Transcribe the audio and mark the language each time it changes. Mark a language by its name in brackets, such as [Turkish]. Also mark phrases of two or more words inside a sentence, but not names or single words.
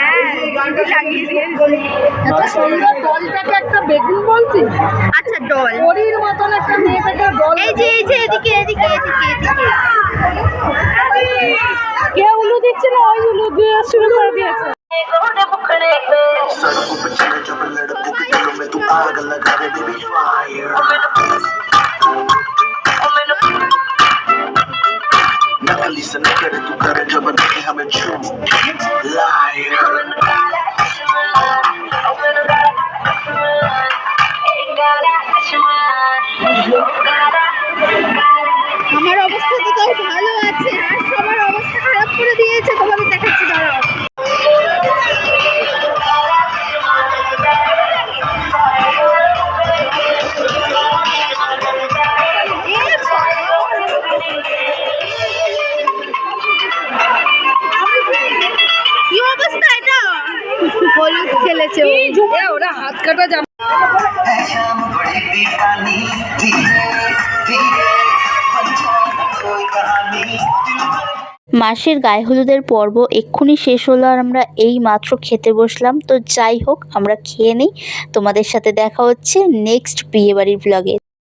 [Bangla] এত সুন্দর ডলটাকে একটা বেগুন বলছি। আচ্ছা ডল, পরীর মতন একটা মেয়েটাকে ডল। এই যে এদিকে এদিকে এদিকে এদিকে। কে উলু দিচ্ছে না, ওই উলু দিয়ে শুরু করে দিয়েছে। [Hindi] सड़कों पे चले जब लड़के के दिलों में तू आग लगा दे [English] baby fire [Hindi] नकली से न करे तू करे जब देखे हमें झूठ लायर [Bangla] আমার অবস্থা তো তাও ভালো আছে, আর সবার অবস্থা খারাপ করে দিয়েছে। তোমাদের দেখাচ্ছি দাঁড়াও। কি অবস্থা এটা? হলুদ খেলেছে ও। ওরা হাত কাটা জামা। [Hindi] बड़ी दीवानी धीरे धीरे बन जाए कोई कहानी [Bangla] মাসির গায়ে হলুদের পর্ব এক্ষুনি শেষ হলো আর আমরা এই মাত্র খেতে বসলাম। তো যাই হোক, আমরা খেয়ে নিই। তোমাদের সাথে দেখা হচ্ছে নেক্সট বিয়েবাড়ির ব্লগে।